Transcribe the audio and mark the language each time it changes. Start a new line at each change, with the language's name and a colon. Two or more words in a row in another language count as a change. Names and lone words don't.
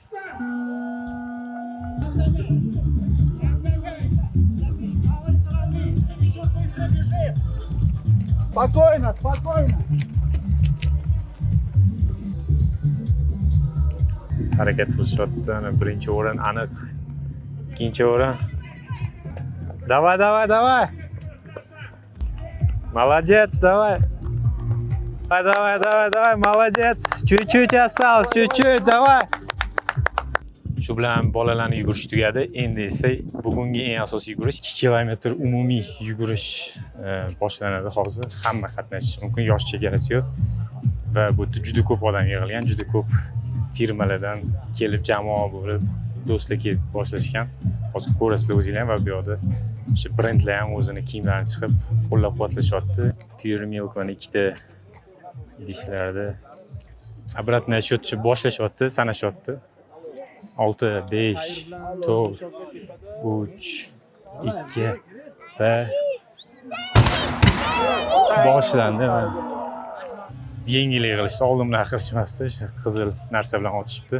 Uzbek: Спокойно. Harakat qilishyapti. Birinchi o'rin aniq. Ikkinchi o'rin.
Russian: Давай. Молодец, давай. Молодец. Чуть-чуть осталось, давай.
Uzbek: Shu bilan bolalarning yugurishi tugadi. Endi esa bugungi eng asosiy yugurish 2 kilometr umumiy yugurish boshlanadi hozir. Hamma qatnashishi mumkin, yosh chegarasi yo'q. Va bu yerda juda ko'p odam yig'ilgan, juda ko'p firmalardan kelib jamoa bo'lib, do'stlar kelib boshlashgan. Hozir ko'rasizlar o'zingizlar va bu yoqda o'sha brendlar ham o'zini kiyimlarini chiqib qo'llab-quvvatlashyapti. Pure Milk mana ikkita idishlarda
Russian: обратный счёт
Uzbek: boshlashyapti, sanashyapti. 6, 5, 4, 3, 2 ve boshlandi. Yengil yig'ilishda oldimdan qirishmasdi, qizil narsa bilan otishibdi.